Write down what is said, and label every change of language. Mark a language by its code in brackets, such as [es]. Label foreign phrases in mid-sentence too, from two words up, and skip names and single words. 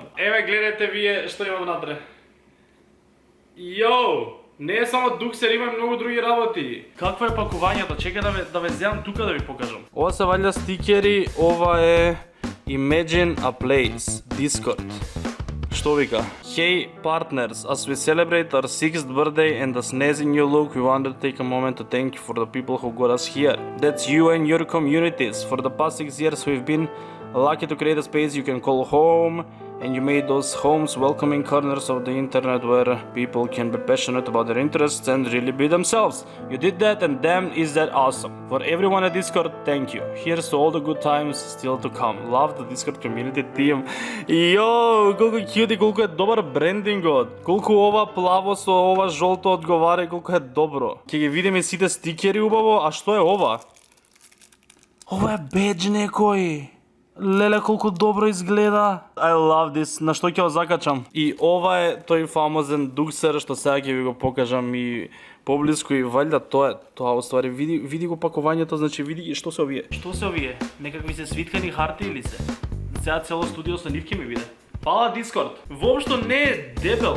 [mk] Еве гледате вие што има внатре. Јоу, не е само Дуксер, има и многу други работи. Каква е пакувањето? Чекај да ве земам тука да ви покажам. Ова се валја стикери, ова е [en] Imagine a Place, [mk] Discord. Што вика? [en] Hey partners, as we celebrate our 6th birthday and the snazzy new look, we want to take a moment to thank you for the people who got us here. That's you and your communities. For the past 6 years we've been lucky to create a space you can call home, and you made those homes welcoming corners of the internet where people can be passionate about their interests and really be themselves. You did that, and damn is that awesome. For everyone at Discord, thank you. Here's to all the good times still to come. Love the Discord community team. [mk] Йоу, колку кјут и колку е добар брендингот. Колку ова плаво со ова жолто одговара и колку е добро. Ќе ги видиме сите стикери убаво, а што е ова? Ова е бедж некој. Леле, колку добро изгледа. [en] I love this. [mk] На што ќе го закачам? И ова е тој фамозен дуксер што сега ќе ви го покажам и поблиску и валјда тоа уствари види го пакувањето, значи види што се овие. Што се овие? Некакви се свиткани харти или се? Сега цело студио со нивки ми биде. Фала Discord. Воопшто не е дебел.